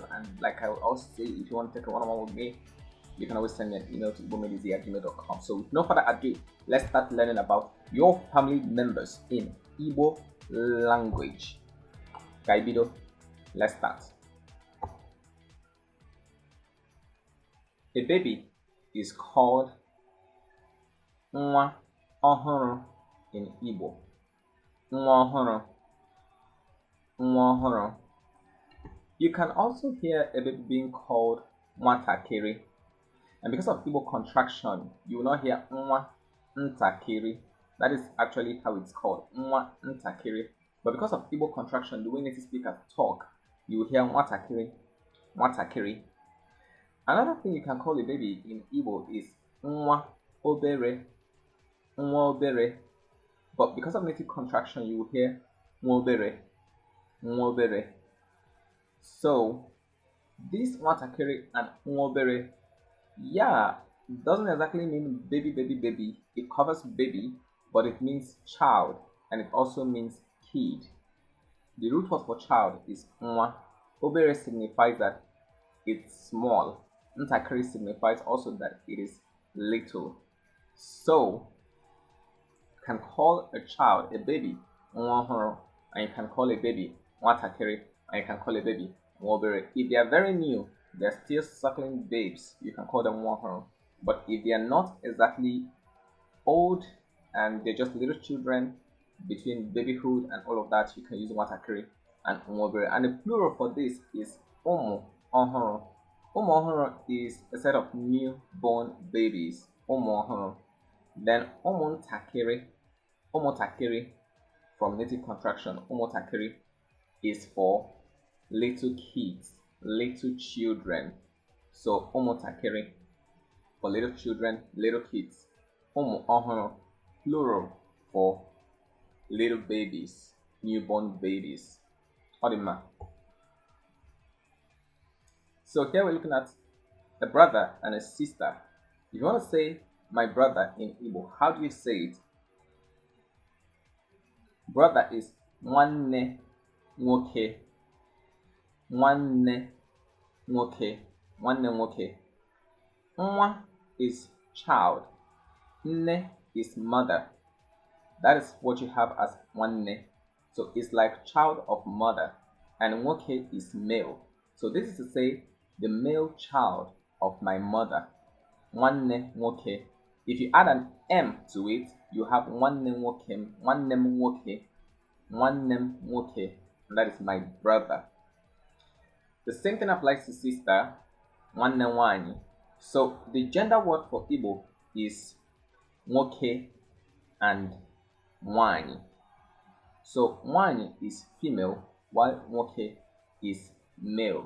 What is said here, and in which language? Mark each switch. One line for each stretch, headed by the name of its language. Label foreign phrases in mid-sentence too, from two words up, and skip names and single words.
English: And like I will also say, if you want to take a one-on-one with me, you can always send me an email to igbomadeeasy@gmail.com. So with no further ado, let's start learning about your family members in Igbo language. Kaibido, let's start. A baby is called
Igbo: nwa ọhụrụ
English: in Igbo.
Igbo: Nwa ọhụrụ. Nwa ọhụrụ.
English: You can also hear a baby being called nwatakịrị. And because of Igbo contraction, you will not hear
Igbo: nwa ntakịrị.
English: That is actually how it's called,
Igbo: nwa ntakịrị.
English: But because of Igbo contraction, the way native speakers talk, you will hear
Igbo: nwatakịrị, nwatakịrị.
English: Another thing you can call a baby in Igbo is
Igbo: nwa obere, nwa obere.
English: But because of native contraction, you will hear
Igbo: nwa obere, nwa obere.
English: So this nwatakịrị and
Igbo: nwa obere,
English: yeah, doesn't exactly mean baby, baby, baby. It covers baby, but it means child, and it also means kid. The root word for child is nwa. Obere signifies that it's small. Ntakiri signifies also that it is little. So you can call a child a baby
Igbo: nwa ọhụrụ,
English: and you can call a baby nwatakịrị, and you can call a baby
Igbo: nwa obere.
English: If they are very new, they're still suckling babes, you can call them
Igbo: nwa ọhụrụ.
English: But if they are not exactly old and they're just little children between babyhood and all of that, you can use nwatakịrị and
Igbo: nwa obere.
English: And the plural for this is
Igbo: ụmụ ọhụrụ. Ụmụ ọhụrụ
English: is a set of newborn babies.
Igbo: Ụmụ ọhụrụ.
English: Then
Igbo: ụmụntakịrị, ụmụntakịrị
English: from native contraction, ụmụntakịrị is for little kids, little children. So ụmụntakịrị for little children, little kids.
Igbo: Ụmụ ọhụrụ
English: plural for little babies, newborn babies.
Igbo: Ọdịmma.
English: So here we're looking at a brother and a sister. If you want to say my brother in Igbo, how do you say it? Brother is
Igbo: nwanne nwoke. Nwanne nwoke. Nwanne nwoke.
English: Nwa is child. Nne is mother. That is what you have as nwanne. So it's like child of mother. And nwoke is male. So this is to say the male child of my mother.
Igbo: Nwanne nwoke.
English: If you add an M to it, you have
Igbo: nwanne nwoke, nwannem nwoke, nwannem nwoke,
English: and that is my brother. The same thing applies to sister,
Igbo: nwanne nwanyi.
English: So the gender word for Igbo is nwoke and nwanyi. So nwanyi is female, while nwoke is male.